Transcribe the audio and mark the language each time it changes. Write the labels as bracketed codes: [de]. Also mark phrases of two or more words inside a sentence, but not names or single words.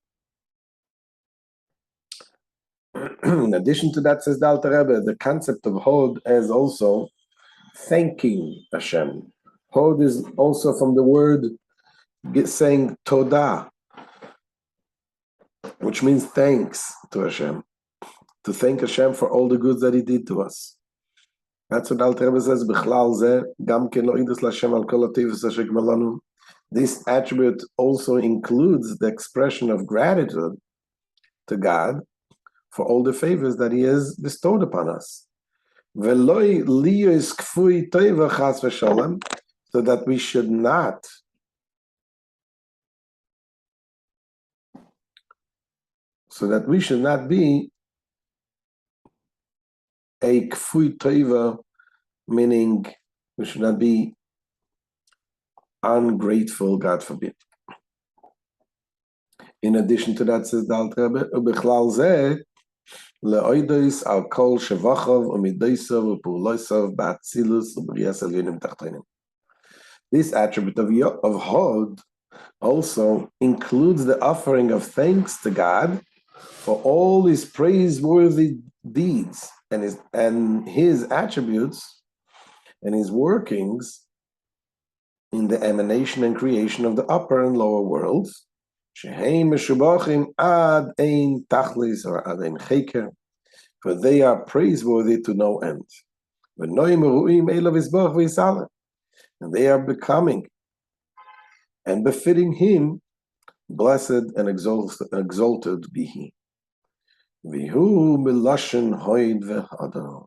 [en] In addition to that, says the Alter Rebbe, the concept of Hod as also thanking Hashem. Hod is also from the word saying Todah, which means thanks to Hashem. To thank Hashem for all the goods that He did to us. That's what Alter Rebbe says, [he] בכלל זה, גם כן להודות להשם על כל הטובות אשר גמלנו. [en] This attribute also includes the expression of gratitude to God for all the favors that He has bestowed upon us. [he] ולא להיות כפוי טובה חס ושלום, [en] so that we should not be a [he] כפוי טובה, [en] meaning we should not be ungrateful, God forbid. In addition to that, says the Alter Rebbe, [he] ובכלל זה להודות על כל שבחיו ומדותיו ופעולותיו באצילות ובריאת עליונים תחתונים. [en] This attribute of Hod also includes the offering of thanks to God for all His praiseworthy deeds and his attributes and His workings in the emanation and creation of the upper and lower worlds, [he] שהם משובחים עד אין תכלית או עד אין חקר, [en] for they are praiseworthy to no end. And they are becoming and befitting Him, blessed and exalted be He. [he] והוא מלשון הוד והדר.